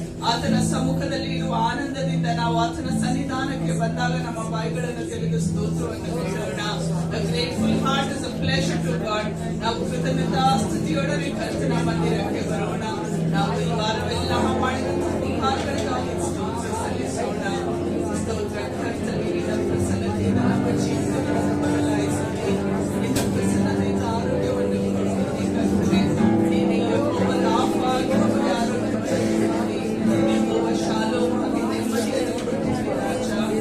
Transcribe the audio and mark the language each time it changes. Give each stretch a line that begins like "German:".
Kannada: ಆತನ ಸಮ್ಮುಖದಲ್ಲಿ ಇರುವ ಆನಂದದಿಂದ ನಾವು ಆತನ ಸನ್ನಿಧಾನಕ್ಕೆ ಬಂದಾಗ ನಮ್ಮ ಬಾಯಿಗಳನ್ನು ತೆರೆದು ಸ್ತೋತ್ರವನ್ನು ಹೇಳೋಣ.
English: A grateful heart is a pleasure to God.
Kannada: ನಾವು ಕೃತಜ್ಞತಾ ಸ್ತುತಿಯೊಡನೆ ಕರ್ತನ ಮಂದಿರಕ್ಕೆ ಬರೋಣ. ನಾವು ಈ ವಾರವೆಲ್ಲ ಮಾಡಿದಂತಹ ಉಪಕಾರಗಳಿಗಾಗಿ ಸ್ತೋತ್ರ ಸಲ್ಲಿಸೋಣ. ಸ್ತೋತ್ರ ಕರ್ತನೇ, ನಿನ್ನ ಪ್ರಸನ್ನತೆಯಿಂದ ನಮ್ಮ ಜೀವಿತಗಳನ್ನು ಬದಲಾಯಿಸುತ್ತೆ. ನಿನ್ನ ಪ್ರಸನ್ನತೆಯಿಂದ ಆರೋಗ್ಯವನ್ನು ಕೊಡುತ್ತೆ ಕರ್ತನೇ. ನೀನೇ ಯೆಹೋವ ರಾಫಾ, ಯೆಹೋವ ಆರೋಗ್ಯವನ್ನು ಯೆಹೋವ ಶಾಲೋಮ್ ಆಗಿ ನೆಮ್ಮದಿಯನ್ನು ಕೊಡುತ್ತೀರಿ ರಾಜ.